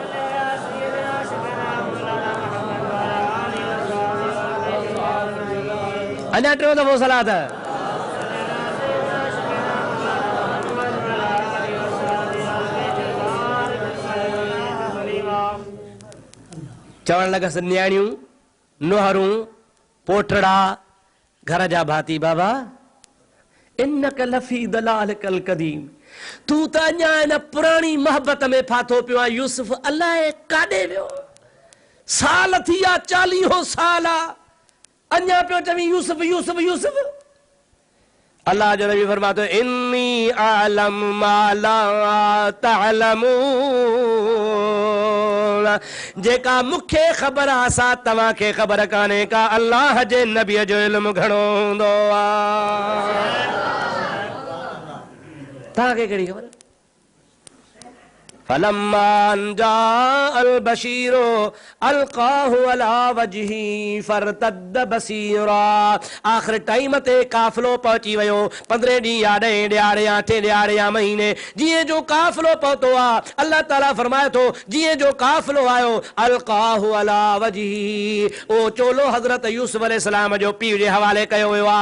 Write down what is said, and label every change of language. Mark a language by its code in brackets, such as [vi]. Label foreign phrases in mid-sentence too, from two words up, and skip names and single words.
[sd] अञा टियों दफ़ो सलाह चवण लॻसि न्याणियूं नुहरूं पोटड़ा घर जा भाती बाबा [ar] إنك لفي ضلالك القديم [sd] तू त अञा इन पुराणी मोहबत में फाथो पियो आहे। यूसुफ अलाए काॾे वियो साल थी विया 40 साल अञा पियो चवी यूसुफ यूसुफ यूसुफ। अल्लाह जो नबी फरमातो [ar] إني أعلم ما لا تعلمون [sd] जेका मूंखे ख़बर आहे सा तव्हांखे ख़बर कान्हे का अल्लाह जे नबीअ जो इल्मु घणो हूंदो आहे। [ar] तव्हांखे कहिड़ी ख़बर فلما جاء البشير ألقاه على وجهه فارتد بصيرا. [sd] आख़िर टाइम ते काफ़िलो पहुची वियो 15 ॾींहं या 10 ॾियारे या 8 ॾियारे या महीने जीअं जो काफ़िलो पहुतो आहे अल्लाह ताला फरमाए थो जीअं जो काफ़िलो आयो [ar] ألقاه على وجهه [sd] ओ चोलो हज़रत यूसुफ अलैहिस्सलाम जो पीउ जे हवाले कयो वियो आहे।